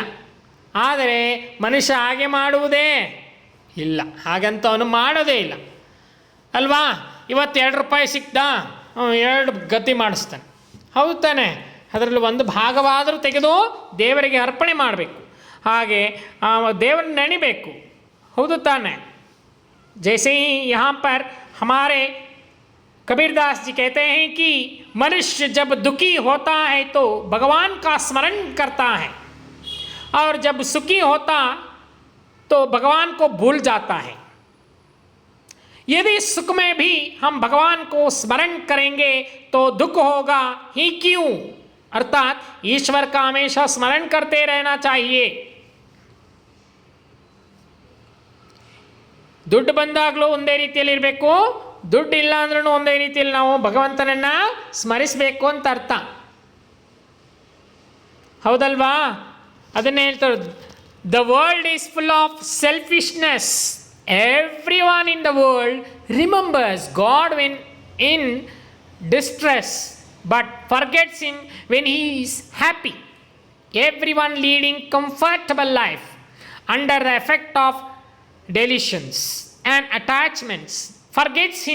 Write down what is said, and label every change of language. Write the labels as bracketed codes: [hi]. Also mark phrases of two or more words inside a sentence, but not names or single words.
[kn] ಆದರೆ ಮನುಷ್ಯ ಹಾಗೆ ಮಾಡುವುದೇ ಇಲ್ಲ, ಹಾಗಂತ ಅವನು ಮಾಡೋದೇ ಇಲ್ಲ ಅಲ್ವಾ. ಇವತ್ತು 2 ರೂಪಾಯಿ ಸಿಕ್ತಾ 2 ಗತಿ ಮಾಡಿಸ್ತಾನೆ, ಹೌದು ತಾನೆ? ಅದರಲ್ಲಿ ಒಂದು ಭಾಗವಾದರೂ ತೆಗೆದು ದೇವರಿಗೆ ಅರ್ಪಣೆ ಮಾಡಬೇಕು, ಹಾಗೆ ದೇವರನ್ನ ನೆನೆಬೇಕು, ಹೌದು ತಾನೆ? [hi] जैसे ही यहाँ पर हमारे कबीरदास जी कहते हैं कि मनुष्य जब दुखी होता है तो भगवान का स्मरण करता है, और जब सुखी होता तो भगवान को भूल जाता है. यदि सुख में भी हम भगवान को स्मरण करेंगे तो दुख होगा ही क्यों. अर्थात ईश्वर का हमेशा स्मरण करते रहना चाहिए. [kn] ದುಡ್ಡು ಬಂದಾಗಲೂ ಒಂದೇ ರೀತಿಯಲ್ಲಿ ಇರಬೇಕು, ದುಡ್ಡು ಇಲ್ಲ ಅಂದ್ರೂ ಒಂದೇ ರೀತಿಯಲ್ಲಿ ನಾವು ಭಗವಂತನನ್ನು ಸ್ಮರಿಸಬೇಕು ಅಂತ ಅರ್ಥ, ಹೌದಲ್ವಾ? ಅದನ್ನೇ ಹೇಳ್ತಾರೆ, [en] the world is full of selfishness. Every one in the world remembers God when in distress but forgets him when he is happy. every one leading comfortable life under the effect of delusions and attachments forgets him.